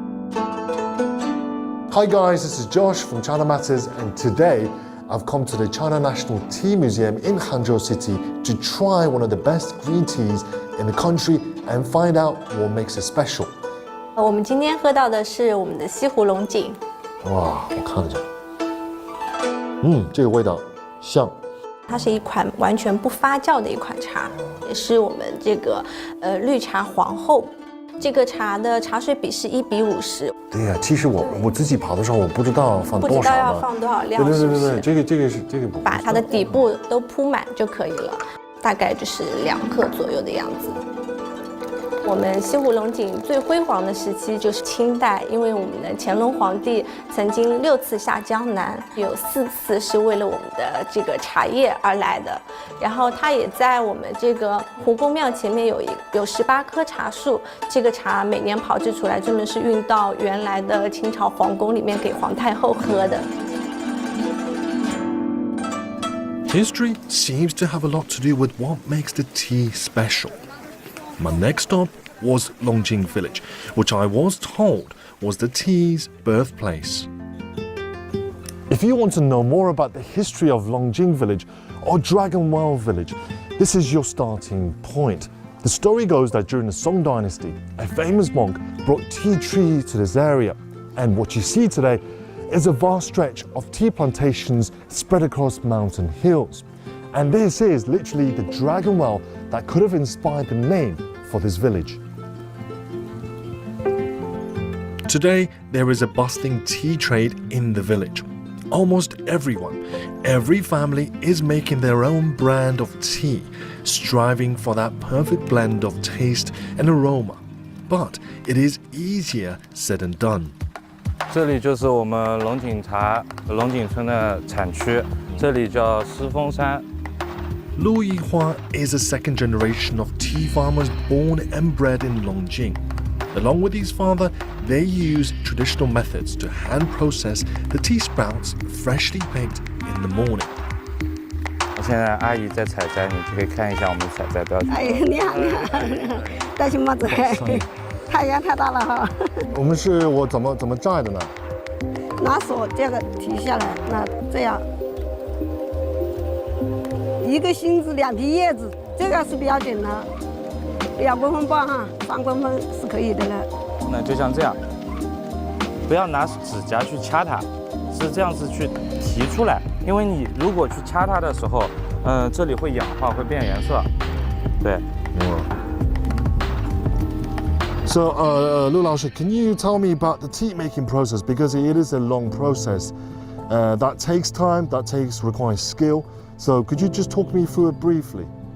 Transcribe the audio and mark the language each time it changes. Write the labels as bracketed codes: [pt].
[en] Hi guys, this is Josh from China Matters, and today I've come to the China National Tea Museum in Hangzhou City to try one of the best green teas in the country and find out what makes it special. [zh] 我们今天喝到的是我们的西湖龙井。哇，我看一下，这个味道像。它是一款完全不发酵的一款茶，也是我们这个绿茶皇后。这个茶的茶水比是1:50。对呀，其实我自己跑的时候，我不知道放多少，不知道要放多少量，是不是？这个不把它的底部都铺满就可以了，大概就是2克左右的样子。我们西湖龙井最辉煌的时期就是清代，因为我们的乾隆皇帝曾经6次下江南，有4次是为了我们的这个茶叶而来的。然后他也在我们这个湖公庙前面有18棵茶树，这个茶每年炮制出来，专门是运到原来的清朝皇宫里面给皇太后喝的。 [en] History seems to have a lot to do with what makes the tea special. My next stop was Longjing Village, which I was told was the tea's birthplace. If you want to know more about the history of Longjing Village or Dragon Well Village, this is your starting point. The story goes that during the Song Dynasty, a famous monk brought tea trees to this area, and what you see today is a vast stretch of tea plantations spread across mountain hills. And this is literally the Dragon Well that could have inspired the name for this village. Today, there is a bustling tea trade in the village. Almost everyone, every family is making their own brand of tea, striving for that perfect blend of taste and aroma. But it is easier said than done. [zh] 这里就是我们龙井村的产区，这里叫狮峰山。 [en] Lu Yihua is a second generation of tea farmers born and bred in Longjing. Along with his father, they use traditional methods to hand process the tea sprouts freshly picked in the morning. [zh] 现在阿姨在采摘，你可以看一下我们采摘多少。哎，你好，戴新帽子，太阳太大了哈。我怎么摘的呢？拿手这个提下来，那这样，一个芯子2片叶子，这个是标准的，2公分半哈，3公分是可以的了。那就像这样，不要拿指甲去掐它，是这样子去提出来，因为你如果去掐它的时候，这里会氧化，会变颜色。对。 [en] So, Lu Laoshi, can you tell me about the tea making process? Because it is a long process. That takes time, requires skill. So, could you just talk me through it briefly?